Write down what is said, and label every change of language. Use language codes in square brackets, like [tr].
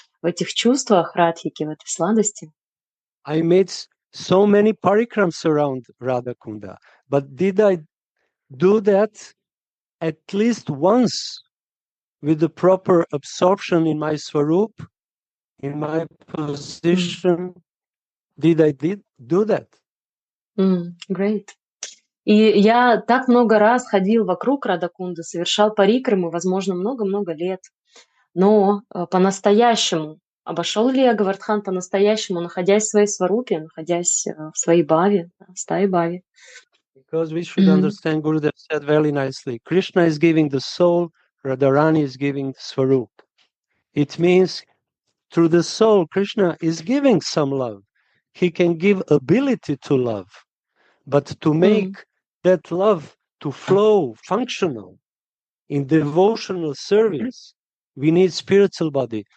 [ru] в этих чувствах Радхики, в этой сладости. [en] I made so many parikrams around Radha Kunda, but did I do that at least once with the proper absorption in my swarup, in my position? Did I do that? Great. [ru] И я так много раз ходил вокруг Радакунды, совершал парикрамы, возможно, много-много лет. Но по-настоящему, обошел ли я Гавардхан по-настоящему, находясь в своей сварупе, находясь в своей баве, в стае баве? [en] Because we should understand, Gurudev said very nicely, Krishna is giving the soul, Radharani is giving Swarup. It means through the soul, Krishna is giving some love. He can give ability to love. But to make that love to flow functional in devotional service, we need spiritual body.